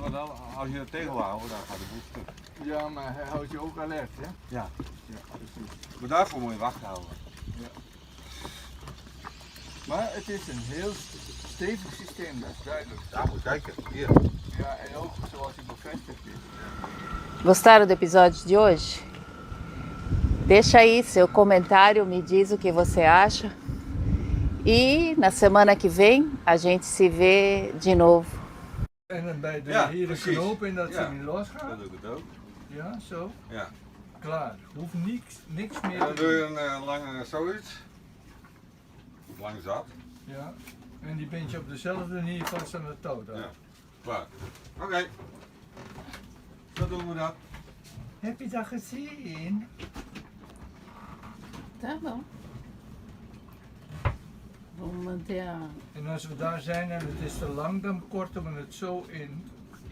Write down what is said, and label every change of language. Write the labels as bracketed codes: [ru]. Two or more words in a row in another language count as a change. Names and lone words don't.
[nl] Want als je dat tegenhoudt, dan gaat de boel stuk. Ja, maar hij houdt je ook alert, hè? Ja, Ja, precies. maar daarvoor moet je wacht houden. Ja. Maar het is een heel stevig systeem, dat is duidelijk. Ja, moet kijken. Hier. Ja, en ook zoals hij bevestigd is. [pt] Gostaram do episódio de hoje? Deixa aí seu comentário, me diz o que você acha. E na semana que vem a gente se vê de novo. [nl] En dan bij de Ja, hier de precies. knoop en dat Ja. ze niet losgaat. Dat doe ik het ook. Ja, zo. Ja. Klaar. Hoeft niks meer En dan te doe doen. je een lange zoiets. Lang zat. Ja. En die bind je op dezelfde manier vast aan de touw. dan. Ja. Klaar. Oké. Zo doen we dat. Heb je dat gezien? [pt] Tá bom. Vamos manter a... [nl] En als we daar zijn en het is te lang, dan korten we het zo in